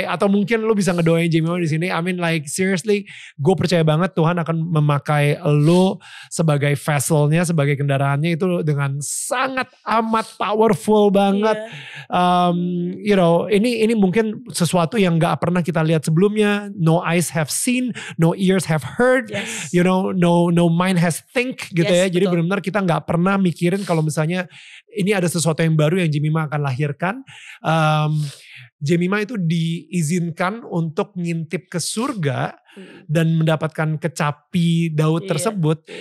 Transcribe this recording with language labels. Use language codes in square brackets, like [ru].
[id] Atau mungkin lu bisa ngedoain Jemima di sini. [en] I mean like seriously, [id] gue percaya banget Tuhan akan memakai lu sebagai vesselnya, sebagai kendaraannya itu dengan sangat amat powerful banget. [en] You know, [id] ini mungkin sesuatu yang nggak pernah kita lihat sebelumnya. [en] No eyes have seen, no ears have heard, you know, no mind has think [id] gitu ya. Jadi benar-benar kita nggak pernah mikirin kalau misalnya ini ada sesuatu yang baru yang Jemima akan lahirkan. Jemima itu diizinkan untuk ngintip ke surga dan mendapatkan kecapi Daud tersebut.